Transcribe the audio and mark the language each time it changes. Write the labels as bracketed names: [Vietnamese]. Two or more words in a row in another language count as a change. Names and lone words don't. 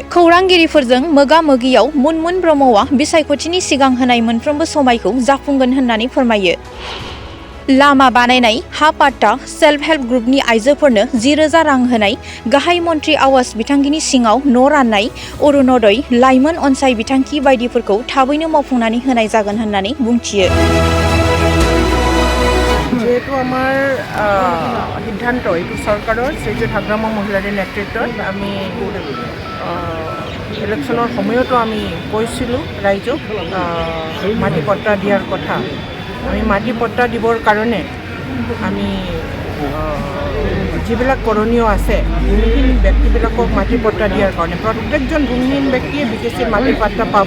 [Bodo] खौरांगिरिफोरजों मोगा-मोगियाव मुनमुन ब्रह्मआ बिसायख'थिनि सिगां होनाय मोनफ्रोमबो समायखौ जाफुंगोन होननानै फोरमायो। लामा बानायनाय, हा पाट्टा, सेल्फ हेल्प ग्रुपनि आइजोफोरनो 10,000 रां होनाय, गाहाय मन्त्रि आवास बिथांखिनि सिङाव न' राननाय, अरुणोदय, लाइमोन अनसाय बिथांखि बायदिफोरखौ थाबैनो मावफुंनानै होनाय जागोन होननानै बुंथियो। [Assamese] যেহেতু আমার সিদ্ধান্ত এইটো চৰকাৰৰ শ্ৰীযুত হাগ্ৰামা মহিলাৰ নেতৃত্বত আমি ইলেকশ্যনৰ সময়তো আমি কৈছিলোঁ ৰাইজক মাটি পট্টা দিয়াৰ কথা। আমি মাটি পট্টা দিবৰ কাৰণে আমি যিবিলাক কৰণীয় আছে ভূমিহীন ব্যক্তিবিলাকক মাটি পট্টা দিয়াৰ কাৰণে প্ৰত্যেকজন ভূমিহীন ব্যক্তিয়ে বিটিচিৰ মাটি পট্টা পাব।